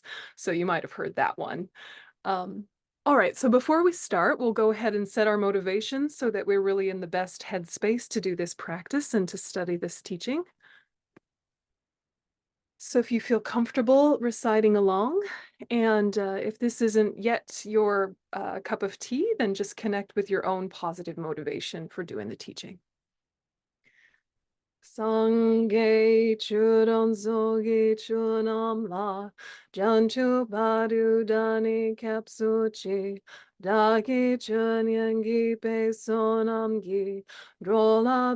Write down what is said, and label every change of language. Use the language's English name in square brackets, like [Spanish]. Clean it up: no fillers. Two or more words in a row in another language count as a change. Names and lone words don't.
[English] So you might have heard that one. All right, so before we start, we'll go ahead and set our motivation so that we're really in the best headspace to do this practice and to study this teaching. So if you feel comfortable reciting along, and if this isn't yet your cup of tea, then just connect with your own positive motivation for doing the teaching. [Tibetan] སངས་རྒྱས་ཆོས་དང་ཚོགས་ཀྱི་མཆོག་རྣམས་ལ། བྱང་ཆུབ་བར་དུ་བདག་ནི་སྐྱབས་སུ་མཆི། བདག་གི་སྦྱིན་སོགས་བགྱིས་པའི་བསོད་ནམས་ཀྱིས། འགྲོ་ལ